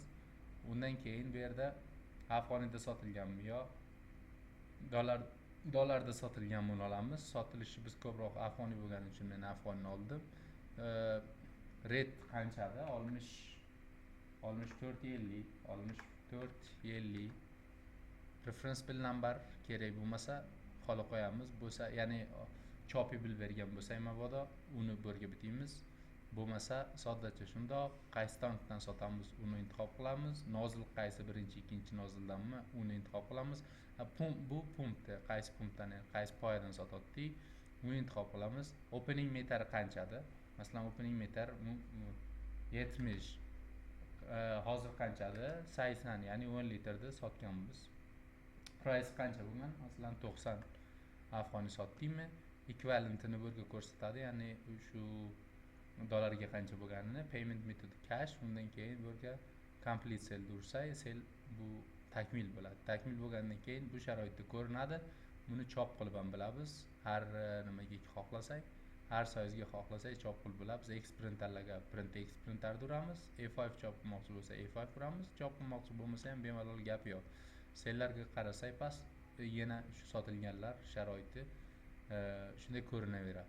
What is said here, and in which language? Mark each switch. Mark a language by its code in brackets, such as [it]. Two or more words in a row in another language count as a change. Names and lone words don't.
[uz] Undan keyin bu yerda afg'oniyda sotilganmi yo dollarda sotilganini olamiz. Sotilishi biz ko'proq afg'oniy bo'lgani uchun men afg'onni oldim. Red qanchada? 6450 [en] reference bill number [uz] kerak bo'lmasa qolib qo'yamiz. Bo'lsa, ya'ni chopi bil bergan bo'lsa mabodo uni birga bitamiz. Bo'lmasa soddacha shundoq qaysi tankdan sotamiz uni intihob qilamiz. Nozil qaysi birinchi, ikkinchi nozildanmi uni intihob qilamiz. Bu pumpda qaysi pumpdan, qaysi poyadan sotdik, uni intihob qilamiz. [en] Opening meter [uz] qanchada? Masalan, [en] opening meter [uz] 70. Hozir qanchada? 80, ya'ni 10 litrda sotganmiz. Price qancha bo'lgan? Masalan 90 afg'oniy sotdikmi? Ekvivalentini birga ko'rsatadi, ya'ni shu dollarga qancha bo'lganini. [en] Payment method cash. [uz] Undan keyin birga [en] complete sale [uz] ursak, sale bu takmil bo'ladi. Takmil bo'lgandan keyin bu sharoitda ko'rinadi. Buni chop qilib ham bilamiz. Har nimaga xohlasak, har soyizga xohlasak chop qilib bilamiz. X printerlarga X printerda uramiz. A5 chop qilmoqchi bo'lsa A5 uramiz. Chop qilmoqchi bo'lmasa ham bemalol gap yo'q. Sellarga qarasak past yana shu sotilganlar sharoiti shunday ko'rinaveradi.